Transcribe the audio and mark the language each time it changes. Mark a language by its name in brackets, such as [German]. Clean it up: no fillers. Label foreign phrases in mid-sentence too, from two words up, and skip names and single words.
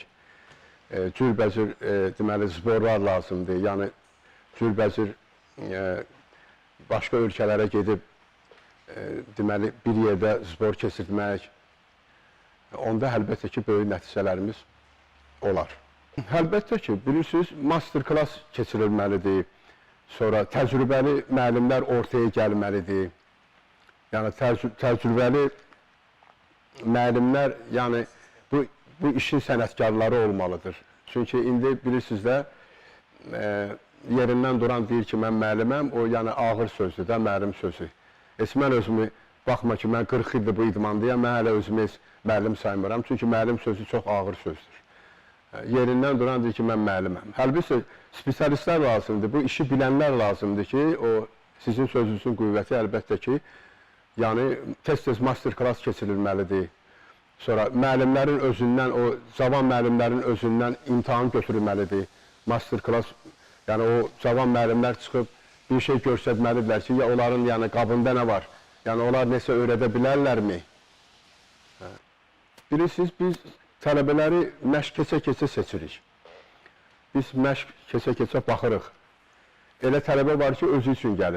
[Azerbaijani] Cürbəcür, deməli, sporlar lazımdır. Yəni, cürbəcür başqa ölkələrə gedib, deməli, bir yerdə spor keçirmək, onda əlbəttə ki, böyük nəticələrimiz olar. Əlbəttə ki, bilirsiniz, master-class keçirilməlidir. Sonra təcrübəli müəllimlər ortaya gəlməlidir. Yəni, təcrübəli müəllimlər, yəni, bu işin sənətkarları olmalıdır. Çünki indi bilirsiniz də, yerindən duran deyir ki, mən müəlliməm, o yəni ağır sözdür də, müəllim sözü. Mən özümü, baxma ki, mən 40 ildir bu idmandayam, mən hələ özümü müəllim saymıram, çünki müəllim sözü çox ağır sözdür. Yerindən duran deyir ki, mən müəlliməm. Həlbəttə, spesialistlər lazımdır, bu işi bilənlər lazımdır ki, o sizin sözünüzün qüvvəti əlbəttə ki, yəni tez-tez master-class keçirilməlidir. Sonra müəllimlərin özündən, o cavan müəllimlərin özündən imtahan götürülməlidir. Master-class, yəni o cavan müəllimlər çıxıb bir şey göstərməlidirlər ki, ya onların yəni qabında nə var, Yəni onlar nəsə öyrədə bilərlərmi? Bilirsiniz, biz tələbələri məşq keçə-keçə seçirik. Biz məşq keçə-keçə baxırıq. Elə tələbə var ki, özü üçün gəlir.